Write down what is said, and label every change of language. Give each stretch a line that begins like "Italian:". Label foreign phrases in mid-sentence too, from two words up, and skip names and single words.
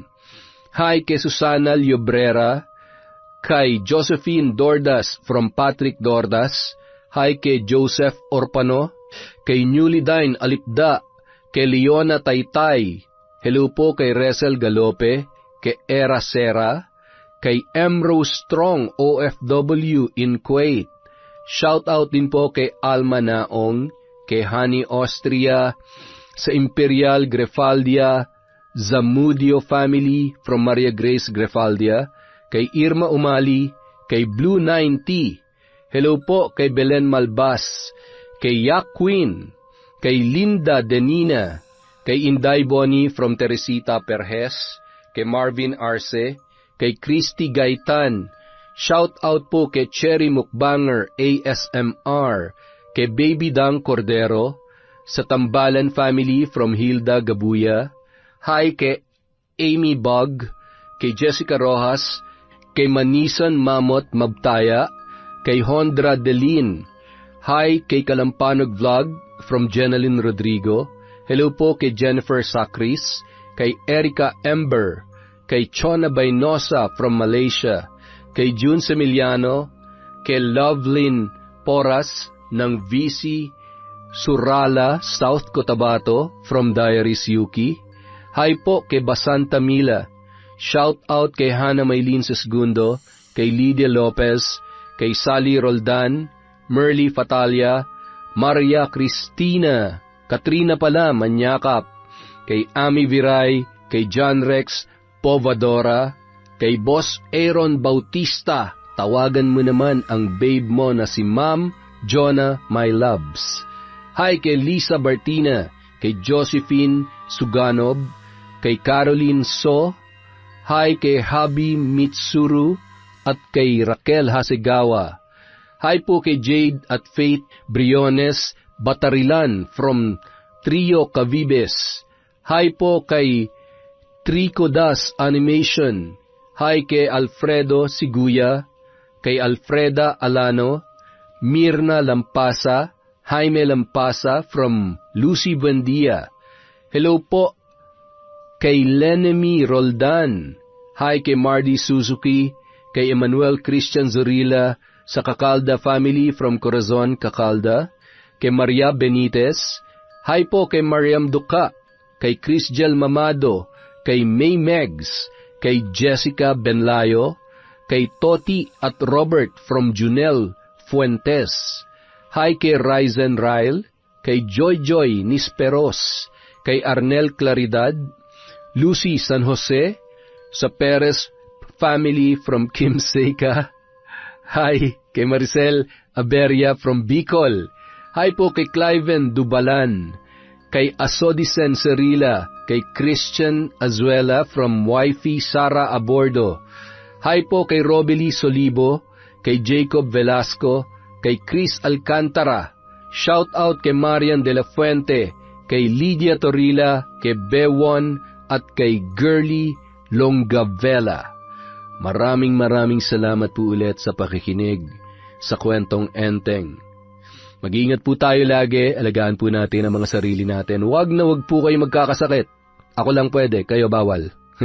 Filipino: Hi kay Susana Llobrera, kay Josephine Dordas from Patrick Dordas. Hi kay Joseph Orpano, kay Newlydine Alipda, kay Leona Taytay. Hello po kay Resel Galope, kay Era Sera, kay M. Rose Strong OFW in Kuwait.
English: Shout out
Filipino: din po kay Alma Naong, kay Honey Austria, sa Imperial Grefaldia, Zamudio family from Maria Grace Grefaldia, kay Irma Umali, kay Blue 90. Hello po kay Belen Malbas, kay Yak Queen, kay Linda Denina, kay Inday Boni from Teresita Perez, kay Marvin Arce, kay Christy Gaitan.
English: Shout out
Filipino: po kay Cherry Mukbanger ASMR, kay Baby Dang Cordero, sa Tambalan family from Hilda Gabuya. Hi kay Amy Bog, kay Jessica Rojas, kay Manisan Mamot Mabtaya, kay Hondra Delin. Hi kay Kalampanog Vlog from Jeneline Rodrigo. Hello po kay Jennifer Sacris, kay Erica Ember, kay Chona Baynosa from Malaysia, kay June Semiliano, kay Lovelyn Poras ng VC Surala, South Cotabato from Diaries Yuki. Hi po kay Basanta Mila.
English: Shout out
Filipino: kay Hana Maylin Sesgundo, kay Lydia Lopez, kay Sally Roldan, Merly Fatalia, Maria Cristina, Katrina pala, Manyakap, kay Ami Viray, kay John Rex Povadora, kay Boss Aaron Bautista, tawagan mo naman ang babe mo na si Ma'am Jonah My Loves. Hi kay Lisa Bartina, kay Josephine Suganob, kay Caroline So. Hi kay Habi Mitsuru at kay Raquel Hasegawa. Hi po kay Jade at Faith Briones Batarilan from Trio Cavibes. Hi po kay Trico Das Animation. Hi kay Alfredo Siguya, kay Alfreda Alano, Mirna Lampasa, Jaime Lampasa from Lucy Buendia. Hello po kay Lenemy Roldan. Hi kay Mardy Suzuki, kay Emmanuel Christian Zorilla sa Cacalda family from Corazon, Cacalda, kay Maria Benitez. Hi po kay Mariam Duca, kay Crisgel Mamado, kay May Megs, kay Jessica Benlayo, kay Toti at Robert from Junel Fuentes. Hi kay Ryzen Ryle, kay Joy Joy Nisperos, kay Arnel Claridad, Lucy San Jose, sa Perez family from Kim Seika. Hi kay Maricel Aberia from Bicol. Hi po kay Cliven Dubalan, kay Asodisen Cerila, kay Christian Azuela from Wifey Sara Abordo. Hi po kay Robely Solibo, kay Jacob Velasco, kay Chris Alcantara.
English: Shout out
Filipino: kay Marian de la Fuente, kay Lydia Torila, kay Bewon at kay Girly Longavela. Maraming salamat po ulit sa pakikinig sa Kwentong Enteng. Mag-iingat po tayo lagi, alagaan po natin ang mga sarili natin. Huwag po kayo magkakasakit. Ako lang pwede, kayo bawal.